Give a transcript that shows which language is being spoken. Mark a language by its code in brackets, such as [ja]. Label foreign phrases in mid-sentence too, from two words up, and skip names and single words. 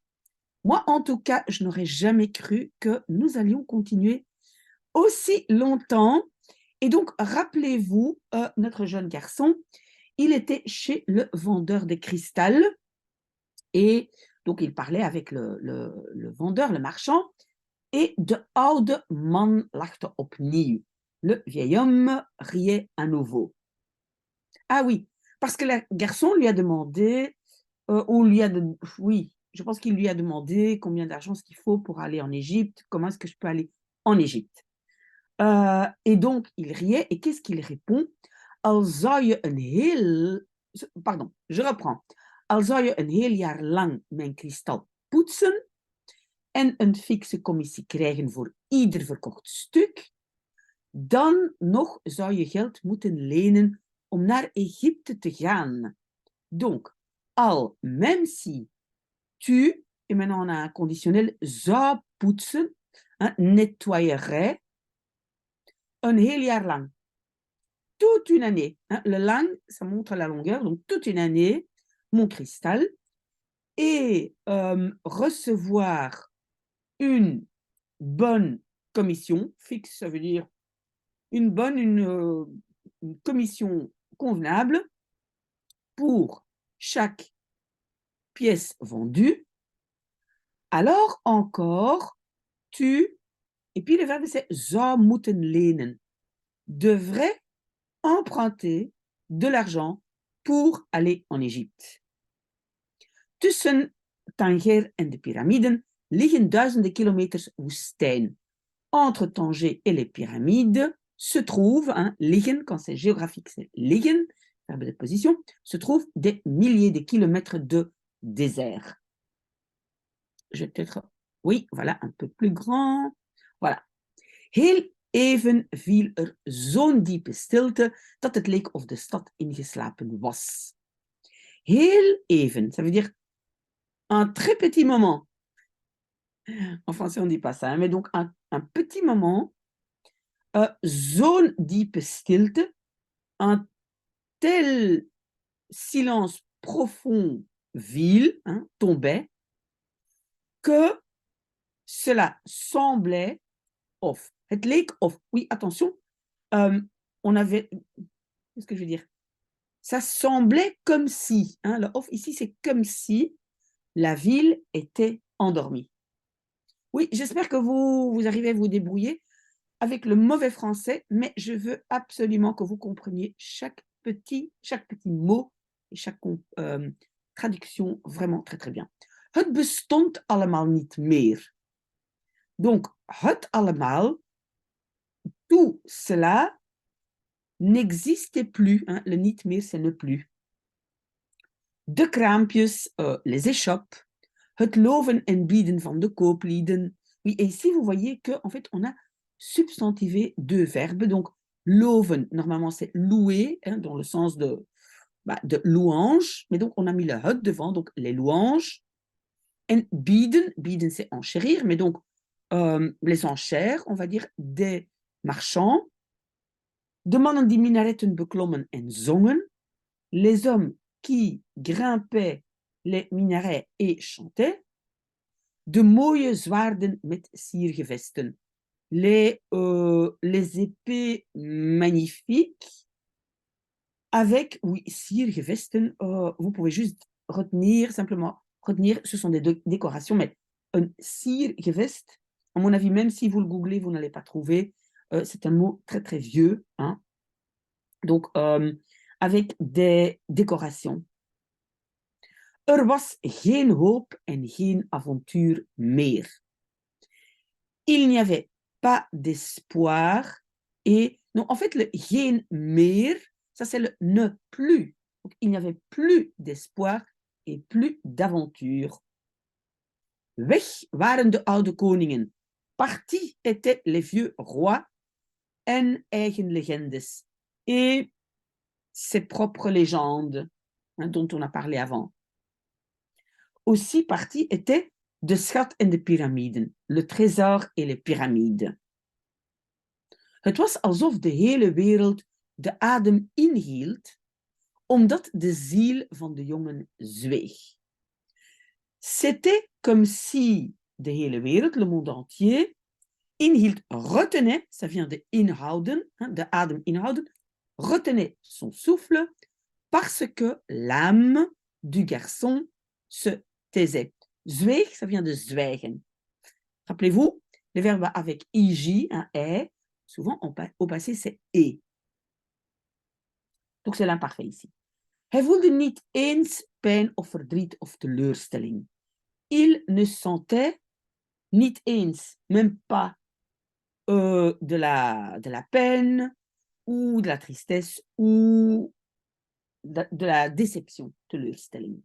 [fr] Moi, en tout cas, je n'aurais jamais cru que nous allions continuer aussi longtemps. Et donc, rappelez-vous, notre jeune garçon, il était chez le vendeur de cristal et donc il parlait avec le vendeur, le marchand. [nl] Et de oude man lachte opnieuw. [fr] Le vieil homme riait à nouveau. Ah oui, parce que le garçon lui a demandé, ou lui a de oui, je pense qu'il lui a demandé combien d'argent est-ce qu'il faut pour aller en Égypte, comment est-ce que je peux aller en Égypte? Et donc il riait et qu'est-ce qu'il répond? [nl] Al zou je een heel pardon, [fr] je reprends. [nl] Al zou je een heel jaar lang mijn kristal poetsen en een fikse commissie krijgen voor ieder verkocht stuk, dan nog zou je geld moeten lenen om naar Egypte te gaan. [fr] Donc, al, même si tu, et maintenant on a un conditionnel, [nl] zou poetsen, [fr] hein, nettoyerait, [nl] een heel jaar lang, [fr] toute une année. Hein, le lang, ça montre la longueur, donc toute une année, mon cristal, et recevoir une bonne commission, fixe, ça veut dire une commission convenable pour chaque pièce vendue, alors encore tu, et puis le verbe c'est [nl] zou moeten lenen, [fr] devrait emprunter de l'argent pour aller en Égypte. [nl] Tussen Tanger en de piramiden liggen duizenden kilometers woestijn. [fr] Entre Tanger et les pyramides se trouvent, hein, liggen, quand c'est géographique, c'est liggen, verbe de position, se trouvent des milliers de kilomètres de désert. Je vais peut-être, oui, voilà, un peu plus grand. Voilà. [nl] Heel even viel er zo'n diepe stilte dat het leek of de stad ingeslapen was. Heel even, [fr] ça veut dire un très petit moment. En français, on ne dit pas ça, hein, mais donc un petit moment. [nl] Zo'n diepe stilte, [fr] un tel silence profond ville, hein, tombait, que cela semblait of. [nl] Het leek of. [fr] Oui, attention, on avait, qu'est-ce que je veux dire? Ça semblait comme si, hein, le of ici, c'est comme si la ville était endormie. Oui, j'espère que vous arrivez à vous débrouiller avec le mauvais français, mais je veux absolument que vous compreniez chaque petit mot et chaque traduction vraiment très très bien. [nl] Het bestond allemaal niet meer. Donc, het allemaal, [fr] tout cela n'existait plus. Hein, le [nl] niet meer, [fr] c'est ne plus. [nl] De kraampjes, [fr] les échoppes, [nl] het loven en bieden van de kooplieden. [fr] Oui, et ici, vous voyez qu'en fait, on a substantivé deux verbes. Donc, loven, normalement, c'est louer, hein, dans le sens de louange. Mais donc, on a mis le het devant, donc les louanges. [nl] En bieden, bieden, [fr] c'est enchérir. Mais donc, les enchères, on va dire, des marchands. [nl] De mannen die minaretten beklommen en zongen. [fr] Les hommes qui grimpaient les minarets et chantaient. [nl] De mooie zwaarden met siergevesten. [fr] Les épées magnifiques avec, oui, siergevesten, vous pouvez juste retenir, simplement retenir, ce sont des décorations, mais un siergevest, à mon avis, même si vous le googlez, vous n'allez pas trouver, c'est un mot très très vieux, hein. Donc, avec des décorations. [nl] Er was geen hoop en geen avontuur meer. [fr] Il n'y avait pas d'espoir et Donc, en fait, le [nl] geen meer, [fr] ça c'est le ne plus. Donc, il n'y avait plus d'espoir et plus d'aventure. [nl] Weg waren de oude koningen. [fr] Partis étaient les vieux rois [nl] en eigen legendes [fr] et ses propres légendes, dont on a parlé avant. Aussi partis étaient [nl] de schat en de piramiden, [fr] le trésor et les pyramides. [nl] Het was alsof de hele wereld de adem inhield, omdat de ziel van de jongen zweeg. [fr] C'était comme si [nl] de hele wereld, [fr] le monde entier, inhield, retenait, ça vient de inhouden, [nl] de adem inhouden, [fr] retenait son souffle parce que l'âme du garçon se taisait. Zweeg, ça vient de zwijgen. Rappelez-vous, les verbes avec ij, un est, souvent au passé c'est e. Donc c'est l'imparfait ici. [nl] Hij voelde niet eens pijn of verdriet of teleurstelling. [fr] Il ne sentait [nl] niet eens, [fr] même pas de la peine ou de la tristesse ou de la déception, teleurstelling.